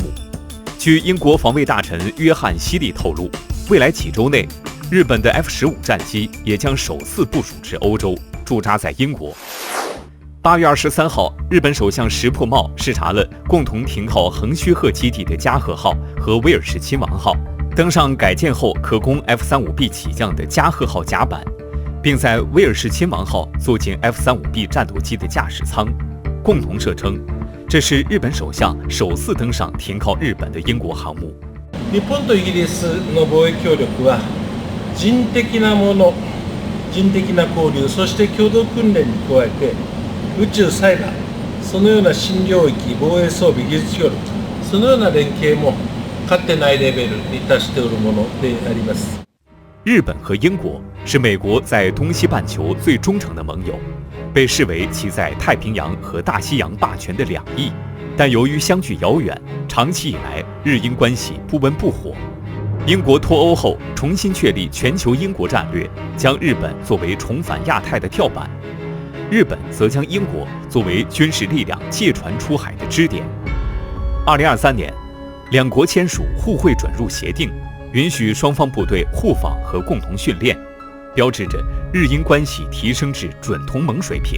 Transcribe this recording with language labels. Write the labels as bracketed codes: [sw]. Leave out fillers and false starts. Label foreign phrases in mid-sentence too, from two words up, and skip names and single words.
[zh] 据英国防卫大臣约翰·希利透露，未来几周内，日本的 F-15战机也将首次部署至欧洲，驻扎在英国。8月23号，日本首相石破茂视察了共同停靠横须贺基地的加贺号和威尔士亲王号，登上改建后可供 F-35B 起降的加贺号甲板，并在威尔士亲王号坐进 F-35B 战斗机的驾驶舱。共同社称，这是日本首相首次登上停靠日本的英国航母。 [ja] 日本とイギリスの防衛協力は人的なもの、人的な交流、そして共同訓練に加えて宇宙サイバー、そのような新領域防衛装備技術協力、そのような連携もかつてないレベルに達しておるものであります。 [zh] 日本和英国是美国在东西半球最忠诚的盟友，被视为其在太平洋和大西洋霸权的两翼。但由于相距遥远，长期以来日英关系不温不火。英国脱欧后重新确立全球英国战略，将日本作为重返亚太的跳板，日本则将英国作为军事力量借船出海的支点。2023年，两国签署互惠准入协定，允许双方部队互访和共同训练，标志着日英关系提升至准同盟水平。